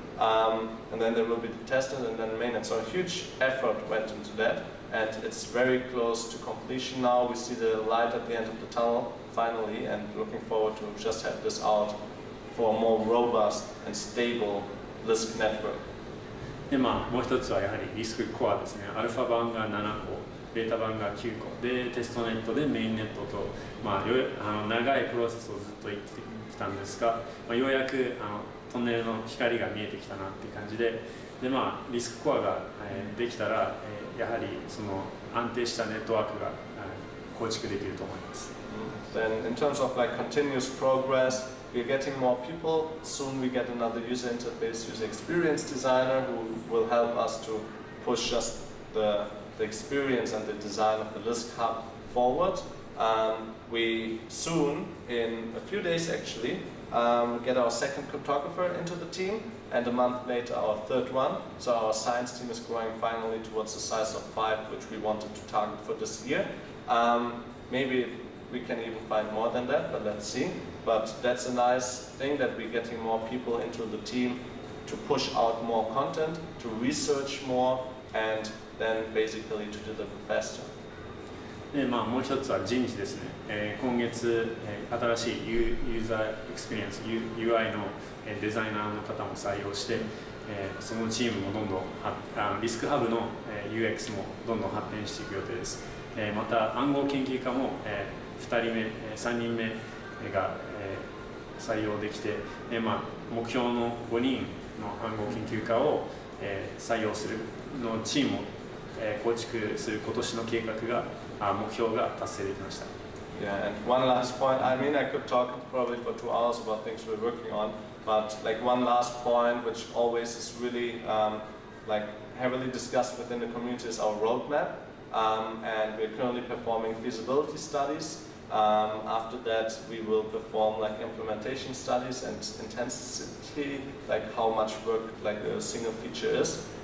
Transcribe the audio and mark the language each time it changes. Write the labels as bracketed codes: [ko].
[en] And then there will be the tested and then mainnet. So a huge effort went into that, and it's very close to completion now. We see the light at the end of the tunnel finally, and looking forward to just have this out for a more robust and stable Lisk network. [ja] でもう一つはやはりリスクコアですね。アルファ版が7個、ベータ版が9個で、テストネットでメインネットと、長いプロセスをずっと言ってきたんですが、ようやくトンネルの光が見えてきたなっていう感じで、リスクコアが、できたら、やはりその安定したネットワークが、構築できると思います。 [en] Then in terms of like continuous progress, we're getting more people. Soon we get another user interface, user experience designer who will help us to push us the experience and the design of the Lisk hub forward. We soon, in a few days actually, get our second cryptographer into the team, and a month later our third one. So our science team is growing finally towards the size of 5, which we wanted to target for this year. Maybe we can even find more than that, but let's see. But that's a nice thing that we're getting more people into the team to push out more content, to research more, and then basically to deliver faster. [ja] でもう一つは人事ですね。今月、新しいユーザーエクスペリエンス UI のデザイナーの方も採用して、そのチームもどんどんリスクハブの UX もどんどん発展していく予定です。また暗号研究家も2人目、3人目が採用できて、目標の5人の暗号研究家を採用するのチームを構築する今年の計画が目標が達成できました。 [en] Yeah, and one last point. I mean, I could talk probably for 2 hours about things we're working on, but like one last point, which always is really like heavily discussed within the community, is our roadmap. And we're currently performing feasibility studies. After that, we will perform like implementation studies and intensity, like how much work like a single feature is.